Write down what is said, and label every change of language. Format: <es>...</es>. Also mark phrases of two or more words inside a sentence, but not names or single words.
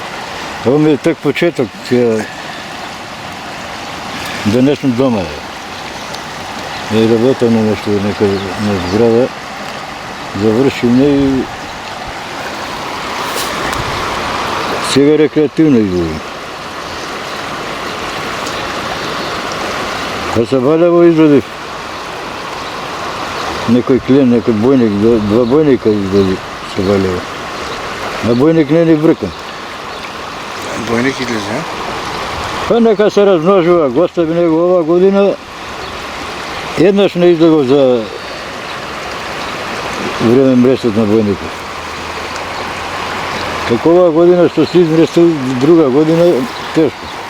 <mk>Ова ми е так почеток, да не сум дома. Не работам на нешто, некој на зграда. Завршим и сега рекреативно излазим. А са Валево излазив. Некој клиент, некој бојник, два бојника излази са Валево. А бојник не ни бркам. Бојник излезе, а? Па нека се размножува, гостави него ова година. Еднаш не излегов за време мресот на бојникот. Како оваа година што се измрестил, друга година тешко.</mk>